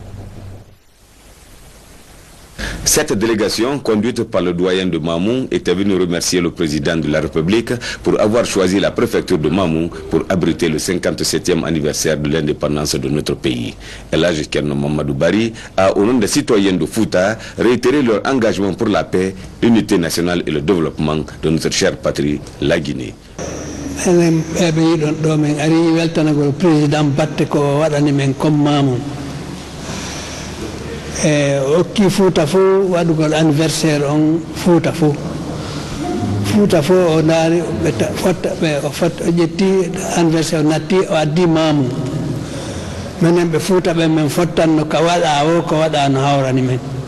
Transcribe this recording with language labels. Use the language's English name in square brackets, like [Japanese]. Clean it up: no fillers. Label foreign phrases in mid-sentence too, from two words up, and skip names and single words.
[French] Cette délégation, conduite par le doyen de Mamou, était venue remercier le président de la République pour avoir choisi la préfecture de Mamou pour abriter le 57e anniversaire de l'indépendance de notre pays. Elhadji Kerno Mamadou Bari a, au nom des citoyens de Fouta, réitéré leur engagement pour la paix, l'unité nationale et le développement de notre chère patrie, la Guinée. [Fula] okki Fouta fo waɗugol anniversaire on Fouta fo o daari o ƴetti anniversaire o natti o addi Mamou minen ɓe Fouta ɓe men fottanno ko waɗa o ko waɗa no hawrani men.